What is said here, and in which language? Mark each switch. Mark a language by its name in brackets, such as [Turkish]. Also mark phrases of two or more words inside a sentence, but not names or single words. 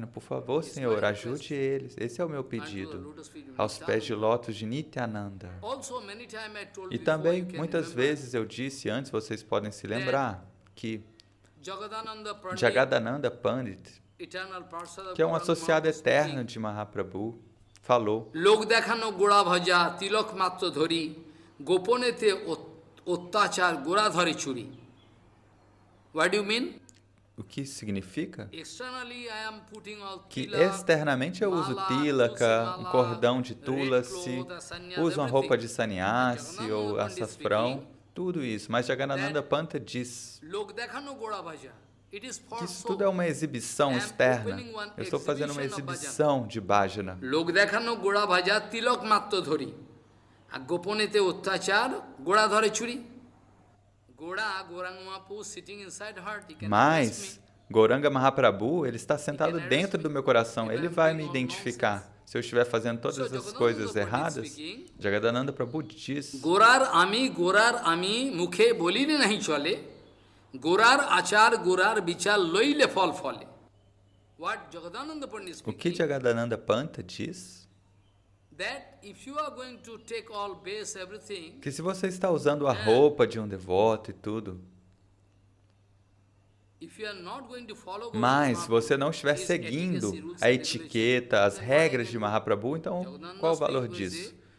[Portuguese] Por favor, Senhor, ajude eles. Esse é o meu pedido, aos pés de lótus de Nityananda. E também, muitas vezes eu disse antes, vocês podem se lembrar, que Jagadananda Pandit, que é um associado eterno de Mahaprabhu, falou: [English] What do you mean? [Portuguese] O que significa? Que externamente eu uso tilaka, um cordão de tulasi, uso uma roupa de sannyasi ou açafrão, tudo isso. Mas Jagadananda Panta diz que isso tudo é uma exibição externa. Eu estou fazendo uma exibição de bhajana. Mas Gauranga Mahaprabhu, ele está sentado dentro do meu coração. Ele vai me identificar. Se eu estiver fazendo todas as coisas erradas, Jagadananda Prabhu diz: [Bangla] গোরার আমি, মুখে বলিলে নাহি চলে. গোরার আচার, গোরার বিচার লইলে ফল ফলে. [Portuguese] O que Jagadananda Panta diz? Que se você está usando a roupa de um devoto e tudo, mas se você não estiver seguindo a etiqueta, as regras de Mahaprabhu, então qual o valor disso?